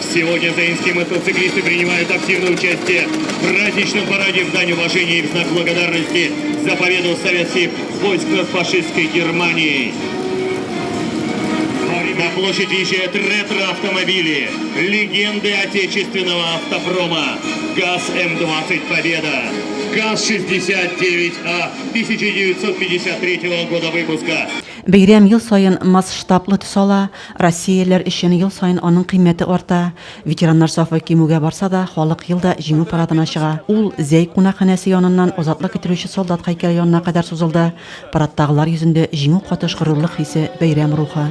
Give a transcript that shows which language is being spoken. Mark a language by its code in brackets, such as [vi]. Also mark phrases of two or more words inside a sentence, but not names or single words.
[ru] Сегодня заинские мотоциклисты принимают активное участие в праздничном параде в дань уважения и в знак благодарности за победу советских войск над фашистской Германией. На площадь езжают ретро-автомобили, легенды отечественного автопрома. ГАЗ-М-20 «Победа», ГАЗ-69А 1953 года выпуска. [tt] Бәйрәм ел сайын масштаблы төс ала, Россияләр өчен ел сайын аның кыйммәте арта. Ветераннар сафы кимүгә барса да, халык елда җиңү парадына чыга. Ул Зәй кунакханәсе яныннан азатлык итүче солдат һәйкәле янына кадәр сузылды. Парадтагылар йөзендә җиңү катыш горурлык хисе, бәйрәм рухы.